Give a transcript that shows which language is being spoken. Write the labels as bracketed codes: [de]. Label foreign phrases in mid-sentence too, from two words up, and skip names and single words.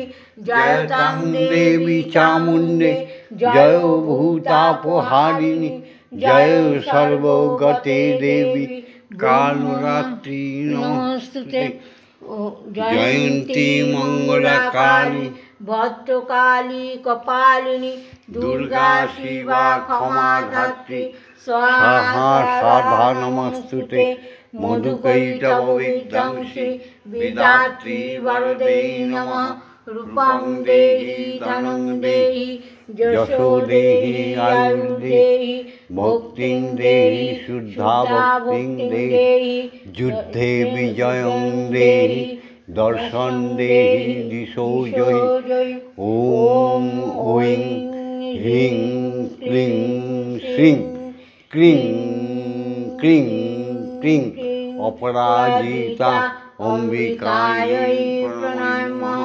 [sa] जय तं देवी चामुण्डे जय भूतापहारिणी जय सर्वगते देवी कालरात्रि नमोस्तुते। जयंती मंगलकाली ভদ্রকালী কপালিনী দুর্গা শিবা ক্ষমা ধাত্রী স্বাহা স্বাধা নমস্তুতে মধুকৈটব বিধ্বংসী বিধাত্রী বরদেহি নমঃ রূপং দেহি ধনং দেহি যশো দেহি আয়ুঃ দেহি ভক্তিং দেহি শুদ্ধা ভক্তিং দেহি যুদ্ধে বিজয়ং দেহি দর্শন দেহি দিশো জয়ী ওম ঐং হ্রিং ক্লিং শ্রীং ক্রিং ক্রিং ক্রিং অপরাজিতা অম্বিকাयै প্রণমাম্যহম।